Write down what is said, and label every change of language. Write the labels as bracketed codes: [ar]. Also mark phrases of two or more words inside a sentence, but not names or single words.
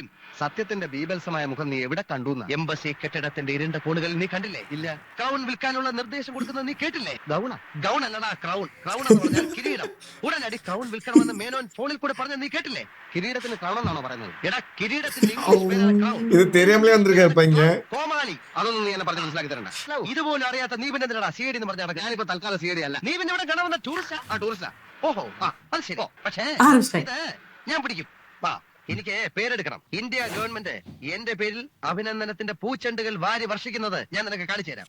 [ml] സത്യത്തിന്റെ ഭീവത്സമായ മുഖം നീ എവിടെ കണ്ടു? എംബസി കെട്ടിടത്തിന്റെ ഇരുണ്ട കോണുകളിൽ നീ കണ്ടില്ലേ? ഇല്ല. ക്രൗൺ വിൽക്കാനുള്ള നിർദ്ദേശം കൊടുക്കുന്നത് നീ കേട്ടില്ലേ? ഗൗൺ അല്ലടാ, ക്രൗൺ. ക്രൗൺ എന്ന് പറഞ്ഞാൽ കിരീടം. ഉടനടി ക്രൗൺ വിൽക്കണമെന്ന് മേനോൻ ഫോണിൽ കൂടെ പറഞ്ഞ നീ കേട്ടില്ലേ? കിരീടത്തിന് ക്രൗൺ എന്നാണോ പറയുന്നത്? എടാ, കിരീടത്തിന്റെ ഇംഗ്ലീഷ് പേരാണ് ക്രൗൺ. [ta] ഇത് தெரியாமலே வந்திருக்கேன் இங்க. [ml] കോമാളി, അതൊന്നും നീ എന്നെ പറഞ്ഞ് മനസ്സിലാക്കി തരണ്ട. ഇതുപോലും അറിയാത്ത നീ പിന്നെ എന്തിനാ CID എന്ന് പറഞ്ഞാൽ? ഞാനിപ്പോ തൽക്കാലം CID അല്ല. നീ പിന്നെ ഇവിടെ കാണുന്ന ടൂറിസ്റ്റാ. ഓഹോ, അത് ശരി. പക്ഷേ ഇത് ഞാൻ പിടിക്കും. വാ, എനിക്ക് പേരെടുക്കണം. ഇന്ത്യ ഗവൺമെന്റ് എന്റെ പേരിൽ അഭിനന്ദനത്തിന്റെ പൂച്ചെണ്ടുകൾ വാരി വർഷിക്കുന്നത് ഞാൻ നിനക്ക് കാണിച്ചു തരാം.